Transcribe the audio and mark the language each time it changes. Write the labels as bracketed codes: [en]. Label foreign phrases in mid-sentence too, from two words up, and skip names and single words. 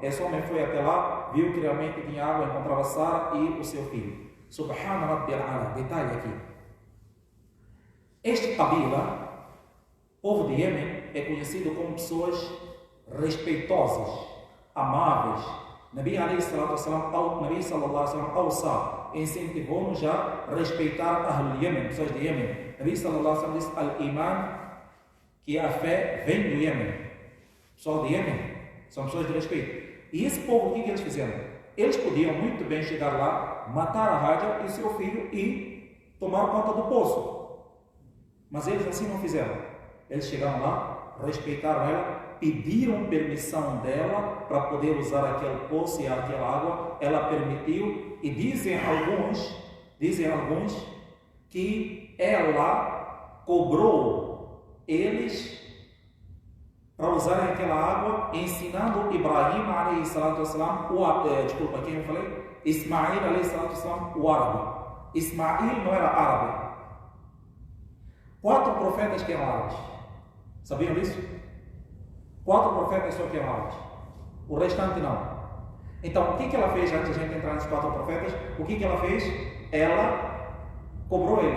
[pt] Esse homem foi até lá, viu que realmente tinha água, encontrava Sara e o seu filho. [ar] سبحان ربي الأعلى, [pt] detalhe aqui. Este Qabila, povo de Iêmen, é conhecido como pessoas respeitosas, amáveis. Nabi [ar] صلى الله عليه وسلم [pt] incentivou-nos a respeitar [ar] أهل اليمن, [pt] pessoas de Iêmen. Nabi [ar] صلى الله عليه وسلم [pt] disse al-Iman, que a fé vem do Iêmen. Pessoal de Iêmen são pessoas de respeito. E esse povo, o que eles fizeram? Eles podiam muito bem chegar lá, matar a Hajar e seu filho e tomar conta do poço. Mas eles assim não fizeram. Eles chegaram lá, respeitaram ela, pediram permissão dela para poder usar aquele poço e aquela água. Ela permitiu e dizem alguns que ela cobrou eles para usarem aquela água, ensinando Ibrahim [ar] عليه الصلاة والسلام, [pt] quem eu falei? Ismail [ar] عليه الصلاة والسلام, [pt] o árabe. Ismail não era árabe. 4 profetas que eram árabes. Sabiam disso? 4 profetas só que eram árabes. O restante não. Então, o que ela fez antes de a gente entrar nesses 4 profetas? O que ela fez? Ela cobrou eles.